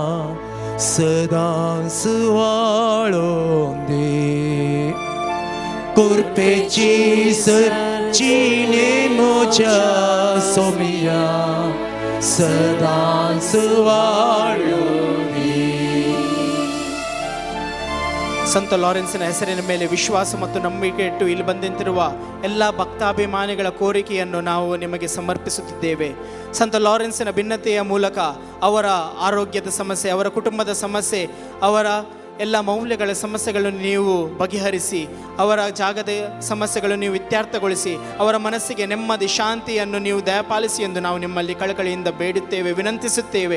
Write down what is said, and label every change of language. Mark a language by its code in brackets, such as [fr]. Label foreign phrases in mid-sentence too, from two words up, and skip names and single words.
[kok] सदांच वाळोवन दे कुरपेची सर जिणेन मोच्या सोमिया सदांच वाळोवन दे [kn] ಸಂತ ಲಾರೆನ್ಸಿನ ಹೆಸರಿನ ಮೇಲೆ ವಿಶ್ವಾಸ ಮತ್ತು ನಂಬಿಕೆ ಇಟ್ಟು ಇಲ್ಲಿ ಬಂದಂತಿರುವ ಎಲ್ಲ ಭಕ್ತಾಭಿಮಾನಿಗಳ ಕೋರಿಕೆಯನ್ನು ನಾವು ನಿಮಗೆ ಸಮರ್ಪಿಸುತ್ತಿದ್ದೇವೆ. ಸಂತ ಲಾರೆನ್ಸಿನ ಭಿನ್ನತೆಯ ಮೂಲಕ ಅವರ ಆರೋಗ್ಯದ ಸಮಸ್ಯೆ, ಅವರ ಕುಟುಂಬದ ಸಮಸ್ಯೆ, ಅವರ ಎಲ್ಲ ಮೌಲ್ಯಗಳ ಸಮಸ್ಯೆಗಳನ್ನು ನೀವು ಬಗೆಹರಿಸಿ, ಅವರ ಜಾಗದ ಸಮಸ್ಯೆಗಳನ್ನು ನೀವು ಇತ್ಯರ್ಥಗೊಳಿಸಿ, ಅವರ ಮನಸ್ಸಿಗೆ ನೆಮ್ಮದಿ ಶಾಂತಿಯನ್ನು ನೀವು ದಯಪಾಲಿಸಿ ಎಂದು ನಾವು ನಿಮ್ಮಲ್ಲಿ ಕಳಕಳಿಯಿಂದ ಬೇಡುತ್ತೇವೆ, ವಿನಂತಿಸುತ್ತೇವೆ.